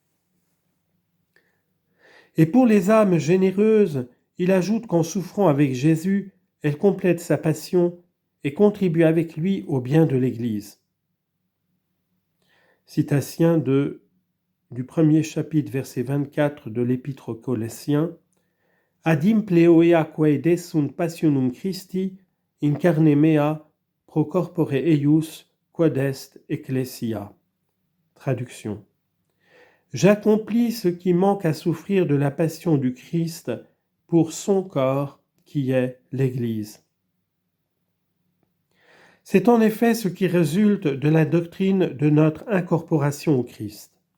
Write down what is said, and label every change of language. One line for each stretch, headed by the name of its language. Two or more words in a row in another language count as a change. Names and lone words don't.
French: Et pour les âmes généreuses, il ajoute qu'en souffrant avec Jésus, elle complète sa passion et contribue avec lui au bien de l'Église. Citation du premier chapitre, verset 24 de l'Épître aux Colossiens.
Latin: Adim pleoia quae desunt passionum Christi in carne mea pro corpore eius quod est ecclesia.
French: Traduction. J'accomplis ce qui manque à souffrir de la passion du Christ pour son corps qui est l'Église. C'est en effet ce qui résulte de la doctrine de notre incorporation au Christ.